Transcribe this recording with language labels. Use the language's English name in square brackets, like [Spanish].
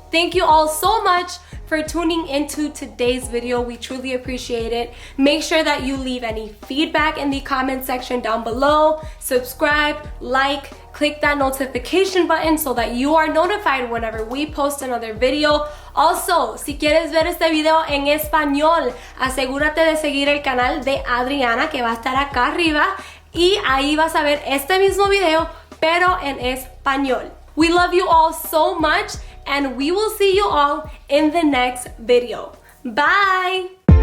[English] Thank you all so much for tuning into today's video. We truly appreciate it. Make sure that you leave any feedback in the comment section down below. Subscribe, like, click that notification button so that you are notified whenever we post another video. [Spanish] Also, si quieres ver este video en español, asegúrate de seguir el canal de Adriana, que va a estar acá arriba, y ahí vas a ver este mismo video, pero en español. [English] We love you all so much, and we will see you all in the next video. Bye!